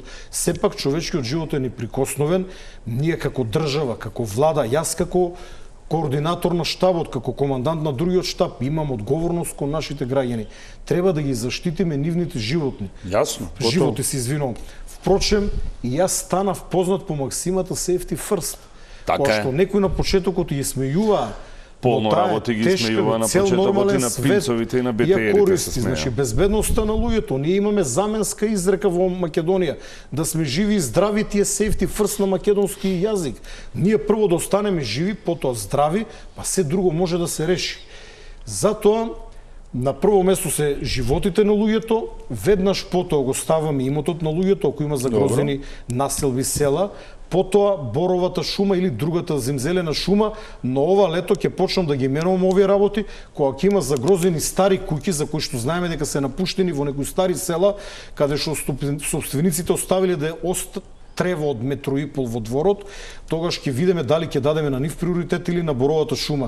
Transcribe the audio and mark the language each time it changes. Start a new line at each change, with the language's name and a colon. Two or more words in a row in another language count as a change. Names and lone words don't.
Macedonian: Сепак човечкиот живот е неприкосновен. Ние како држава, како влада, јас како координатор на штабот, како командант на другиот штаб, имам одговорност кон нашите граѓани. Треба да ги заштитиме нивните животни. Јасно. Животи се извинувам. Впрочем, и јас станав познат по максимата
English: safety first.
Macedonian: Така е. Што некој на почетокот ја смејува, полно работи ги смејува на почетокот и на пинцовите и на БТР-ите се смеја. Значи, безбедноста на луѓето. Ние имаме заменска изрека во Македонија, да сме живи и здрави, тие
English: safety first
Macedonian: на македонски јазик. Ние прво да останеме живи, потоа здрави, па се друго може да се реши. Затоа, на прво место се животите на луѓето, веднаш потоа го ставаме имотот на луѓето, ако има загрозени населби, села, потоа боровата шума или другата земзелена шума, но ова лето ќе почнам да ги менувам овие работи, кога ќе има загрозени стари куќи за кои што знаеме дека се напуштени во некои стари села, каде што собствениците оставиле да трева од метро и пол во дворот, тогаш ќе видиме дали ќе дадеме на нив приоритет или на боровата шума.